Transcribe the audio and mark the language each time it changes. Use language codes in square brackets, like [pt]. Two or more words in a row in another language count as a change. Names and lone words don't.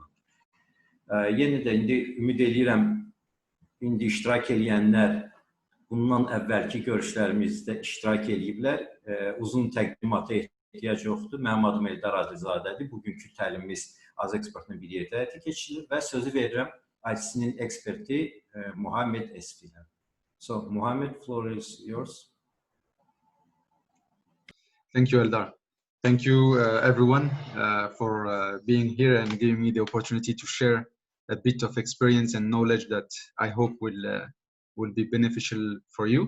[az] Yenə də indi ümid edirəm indi iştirak edənlər bundan əvvəlki görüşlərimizdə iştirak ediblər. Uzun təqdimata ehtiyac yoxdur. Mənim adım Eldar Adilzadədir. Bugünkü təlimimiz AzExpertlə bir yerdə həyata keçirilir və sözü verirəm IC'nin eksperti Muhammed Esfi'yə. [en] So, Muhammed, floor is yours. Thank you, Eldar. Thank you, everyone, for being here and giving me the opportunity to share a bit of experience and knowledge that I hope will be beneficial for you.